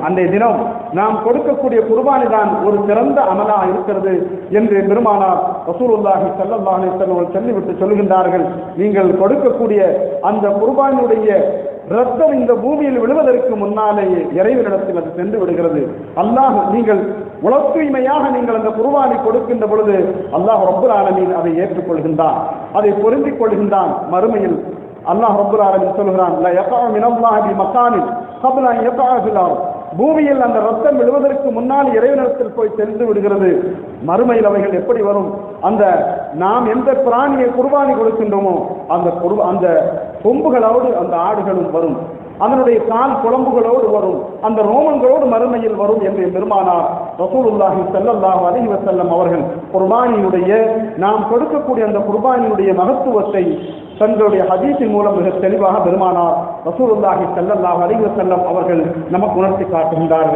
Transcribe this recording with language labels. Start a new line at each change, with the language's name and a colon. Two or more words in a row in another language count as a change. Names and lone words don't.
Tamil: அன்றைய தினம் நாம் கொடுக்கக்கூடிய குர்பானி தான் ஒரு சிறந்த அமலாக இருக்கிறது என்று பெருமானார்
Arabic: رسول الله صلى الله عليه وسلم
Tamil: சொல்லிவிட்டு சொல்கின்றார்கள், நீங்கள் கொடுக்கக்கூடிய அந்த குர்பானியுடைய ரத்தம் இந்த பூமியில் விழுவதற்கு முன்னாலேயே இறைவனிடத்தில் அது சென்று விடுகிறது. அல்லாஹ் நீங்கள் உலகத்தூய்மையாக நீங்கள் அந்த குர்பானை கொடுக்கின்ற பொழுது
Arabic: الله رب العالمين
Tamil: அதை ஏற்றுக்கொள்கின்றான், அதை பொருந்திக் கொள்கின்றான்.
Arabic: மறுமையில் الله رب العالمين சொல்கிறான், لا يقع من الله بمكان قبل ان يقع في الارض,
Tamil: பூமியில் அந்த ரத்தம் விழுவதற்கு முன்னால் இறைவனிடத்தில் போய் சென்று விடுகிறது. மறுமையில் அவைகள் எப்படி வரும்? அந்த நாம் எந்த பிராணியை குர்பானி கொடுக்கின்றோமோ அந்த கொம்புகளோடு அந்த ஆடுகளும் வரும், அதனுடைய கால் குழம்புகளோடு வரும், அந்த ரோமங்களோடு மறுமையில் வரும் என்று பெருமானார்
Arabic: رسول الله صلى الله عليه وسلم
Tamil: அவர்கள் குர்பானியுடைய, நாம் கொடுக்கக்கூடிய அந்த குர்பானியுடைய மகத்துவத்தை தங்களுடைய ஹதீஸின் மூலம் மிக தெளிவாக பெருமானார்
Arabic: رسول الله صلى الله عليه وسلم
Tamil: அவர்கள் நமக்கு உணர்த்தி காட்டுகின்றார்கள்.